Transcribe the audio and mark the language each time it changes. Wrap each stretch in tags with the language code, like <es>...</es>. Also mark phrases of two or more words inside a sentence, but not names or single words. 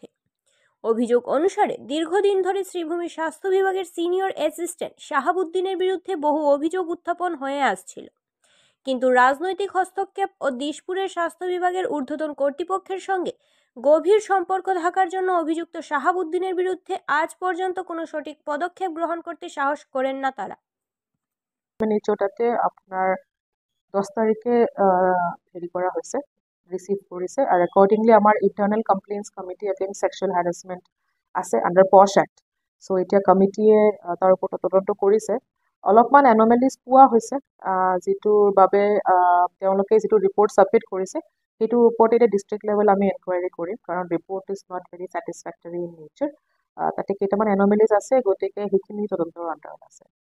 <bn>অভিযোগ অনুসারে দীর্ঘদিন ধরে শ্রীভূমি স্বাস্থ্য বিভাগের সিনিয়র অ্যাসিস্ট্যান্ট শাহাবুদ্দিনের বিরুদ্ধে বহু অভিযোগ উত্থাপন হয়ে আসছিল, কিন্তু রাজনৈতিক হস্তক্ষেপ ও দিশপুরের স্বাস্থ্য বিভাগের ঊর্ধ্বতন কর্তৃপক্ষের সঙ্গে গভীর সম্পর্ক থাকার জন্য অভিযুক্ত শাহাবুদ্দিনের বিরুদ্ধে আজ পর্যন্ত কোনো সঠিক পদক্ষেপ গ্রহণ করতে সাহস করেন না তারা। নিচটাতে আপনার 10 তারিখে হেৰি করা হয়েছে, রিসিভ করেছে।</bn> <en>আর অ্যাকর্ডিংলি আমার internal complaints committee against sexual harassment আছে under POSH Act.</en> <as>সো এতিয়া কমিটিয়ে তাৰ ওপৰত তদন্ত কৰিছে। অলপমান এনমেলিজ পোৱা হৈছে, যিটোৰ বাবে তেওঁলোকে যিটো</as> <en>report submit</en> <as>কৰিছে সেইটোৰ ওপৰত এতিয়া</as> <en>district level</en> <as>আমি এনকুৱাৰী কৰিম, কাৰণ</as> <en>report is not very satisfactory in nature.</en> <as>তাতে কেইটামান এনমেলিজ আছে, গতিকে সেইখিনি তদন্তৰ আণ্ডাৰত আছে।</as>